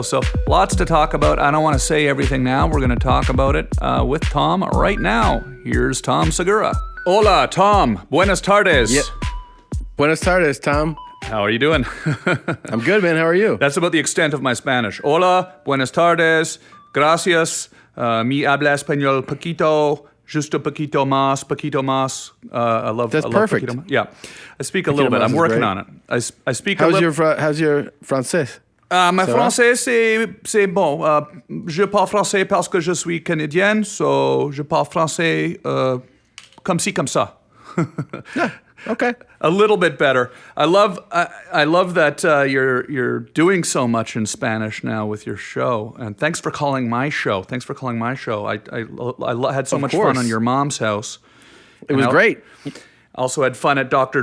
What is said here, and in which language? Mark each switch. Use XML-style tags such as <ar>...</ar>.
<en>So lots to talk about. I don't want to say everything now. We're going to talk about it with Tom right now. Here's Tom Segura.</en> <es>Hola, Tom. Buenas tardes. Yeah. Buenas tardes, Tom.</es> <en>How are you doing? I'm good, man. How are you? That's about the extent of my Spanish.</en> <es>Hola, buenas tardes, gracias, mi habla español poquito, justo poquito más.</es> <en>I love perfect.</en> <es>Poquito más.</es> <en>Yeah, I speak a little bit. I'm working on it. I speak how's a little. How's your français?</en> <fr>My français, c'est bon. Je parle français parce que je suis canadien, so je parle français comme ci, comme ça.</fr> <en>Yeah. Okay. A little bit better. I love that you're doing so much in Spanish now with your show. And thanks for calling my show. I had so much fun on Your Mom's House. It was great. Also had fun at Dr.</en>